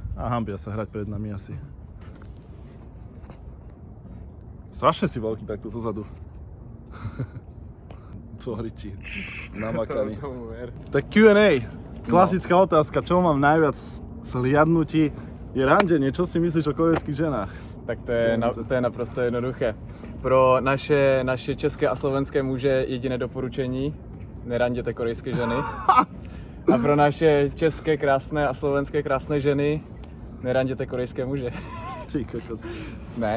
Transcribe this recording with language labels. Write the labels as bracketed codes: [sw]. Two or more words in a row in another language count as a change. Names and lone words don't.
[sk] A hambia sa hrať pred nami asi. Strašne si veľký takto zozadu. Co hryčí. Namakaný. Tak Q&A. Klasická otázka. Čo mám najviac zhliadnutí? Je randenie. Čo si myslíš o korejských ženách? [cs] Tak to je naprosto jednoduché. Pro naše české a slovenské muže jediné doporučení: neranděte korejské ženy. A pro naše české krásné a slovenské krásné ženy: neranděte korejské muže. [sk] Ty kočos. [cs] Ne.